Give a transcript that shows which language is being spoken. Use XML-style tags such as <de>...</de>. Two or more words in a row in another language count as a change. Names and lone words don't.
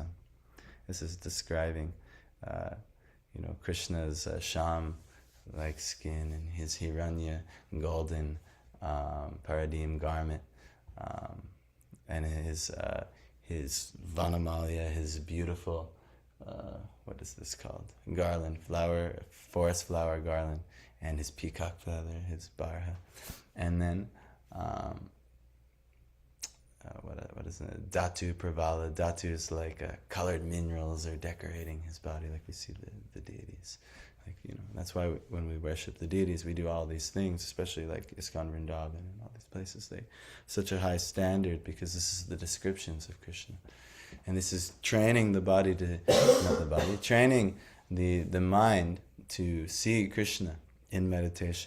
<en>This is describing, Krishna's sham-like skin and his hiranya, golden paradim garment, and his vanamalya, his beautiful, what is this called? Garland, forest flower garland, and his peacock feather, his barha, and then what is it?</en> <sa>Dhatu Pravala.</sa> <en>Dhatu is like colored minerals are decorating his body, like we see the deities. That's why when we worship the deities, we do all these things, especially like ISKCON Vrindavan and all these places. They such a high standard because this is the descriptions of Krishna, and this is training the body training the mind to see Krishna in meditation.</en>